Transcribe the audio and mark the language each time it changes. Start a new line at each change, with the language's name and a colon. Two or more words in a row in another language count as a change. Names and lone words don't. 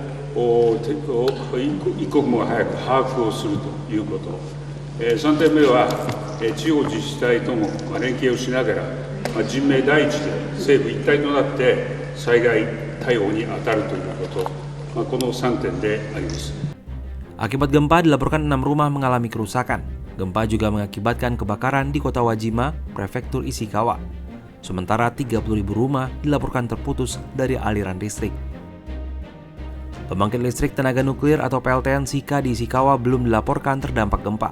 Japanese: 一刻も早く把握をするということ。3点目は、地方自治体とも連携をしながら、人命第一で政府一体となって災害対応に当たるということ、この3点であります。
Indonesian: Akibat gempa dilaporkan 6 rumah mengalami kerusakan. Gempa juga mengakibatkan kebakaran di kota Wajima, prefektur Ishikawa. Sementara 30.000 rumah dilaporkan terputus dari aliran listrik. Pembangkit listrik tenaga nuklir atau PLTN Shika di Ishikawa belum dilaporkan terdampak gempa.